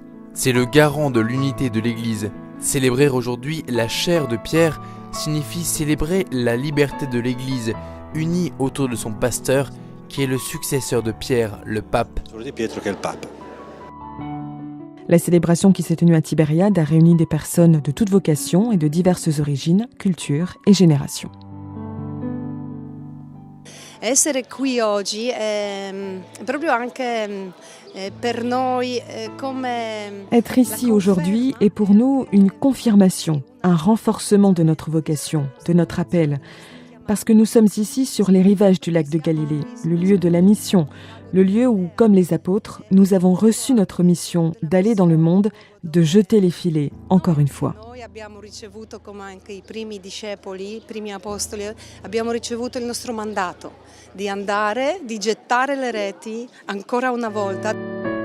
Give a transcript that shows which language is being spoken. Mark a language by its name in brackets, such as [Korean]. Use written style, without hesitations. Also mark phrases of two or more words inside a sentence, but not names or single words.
[French] C'est le garant de l'unité de l'Église. Célébrer aujourd'hui la chair de Pierre signifie célébrer la liberté de l'Église, unie autour de son pasteur, qui est le successeur de Pierre, le pape. La célébration qui s'est tenue à Tibériade a réuni des personnes de toutes vocations et de diverses origines, cultures et générations. [Italian] Essere qui oggi è proprio anche per noi come [French] Être ici aujourd'hui est pour nous une confirmation, un renforcement de notre vocation, de notre appel, parce que nous sommes ici sur les rivages du lac de Galilée, le lieu de la mission, le lieu où, comme les apôtres, nous avons reçu notre mission d'aller dans le monde, de jeter les filets, encore une fois. [Italian] Noi abbiamo ricevuto, come anche i primi discepoli, i primi apostoli, abbiamo ricevuto il nostro mandato di andare, di gettare le reti ancora una volta.